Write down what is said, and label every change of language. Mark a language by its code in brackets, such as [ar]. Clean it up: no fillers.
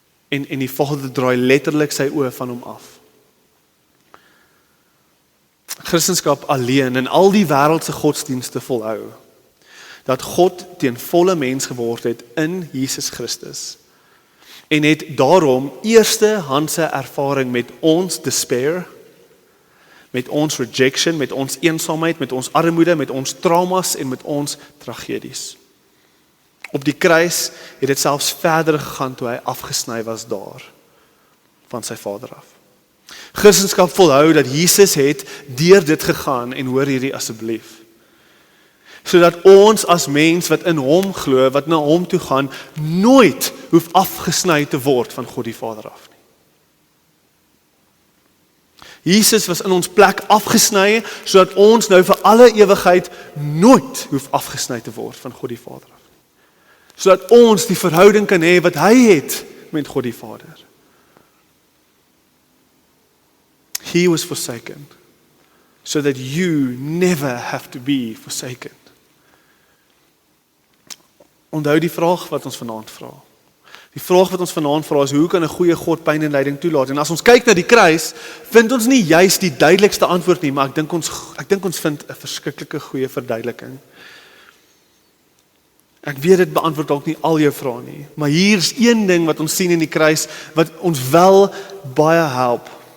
[af] En die Vader draai letterlik sy oë van hom af. Christendom alleen en al die wêreldse godsdienste volhou, dat God teen volle mens geword het in Jesus Christus, en het daarom eerstehandse ervaring met ons despair, met ons rejection, met ons eensaamheid, met ons armoede, met ons traumas en met ons tragedies. Op die kruis het dit selfs verder gegaan toe hy afgesny was daar, van sy Vader af. Christendom volhou dat Jesus het deur dit gegaan, en hoor hierdie asseblief. sodat ons as mens wat in hom glo, wat na hom toe gaan, nooit hoef afgesny te word van God die Vader af nie. Jesus was in ons plek afgesny, sodat ons nou vir alle ewigheid nooit hoef afgesny te word van God die Vader af nie. Sodat ons die verhouding kan hê wat hy het met God die Vader. [en] He was forsaken, so that you never have to be forsaken. [af] Onthou die vraag wat ons vanaand vra. Die vraag wat ons vanaand vra is, hoe kan 'n goeie God pyn en lyding toelaat? En as ons kyk na die kruis, vind ons nie juist die duidelikste antwoord nie, maar ek dink ons vind 'n verskriklike goeie verduideliking. Ek weet dit beantwoord dalk nie al jou vrae nie, maar hier is een ding wat ons sien in die kruis, wat ons wel baie help.